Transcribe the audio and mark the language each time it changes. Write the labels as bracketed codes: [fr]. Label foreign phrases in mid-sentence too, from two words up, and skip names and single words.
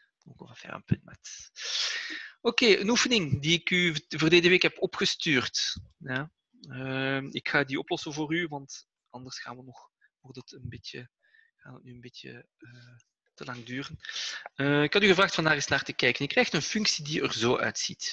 [fr] Donc, on va faire een peu de maths. [nl] Oké, een oefening die ik u verleden week heb opgestuurd. Ja. Ik ga die oplossen voor u, want anders gaan we nog, wordt het nu een beetje te lang duren. Ik had u gevraagd van daar eens naar te kijken. Je krijgt een functie die er zo uitziet.